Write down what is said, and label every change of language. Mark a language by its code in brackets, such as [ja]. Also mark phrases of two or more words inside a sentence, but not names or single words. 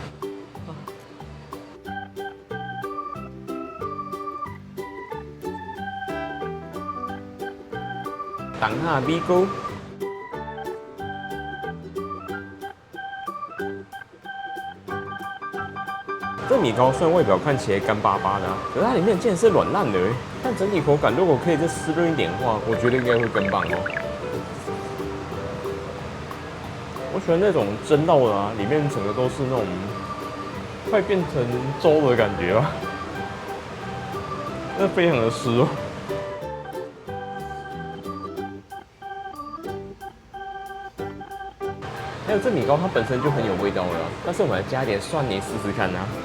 [zh] 當下米糕，這米糕雖然外表看起來乾巴巴的，可是它裡面竟然是軟爛的，但整體口感如果可以再濕潤一點的話，我覺得應該會更棒哦。我喜歡那種蒸到的啊，裡面整個都是那種快變成粥的感覺吧，那非常的濕哦。還有這米糕它本身就很有味道了，但是我們來加一點蒜泥試試看啊。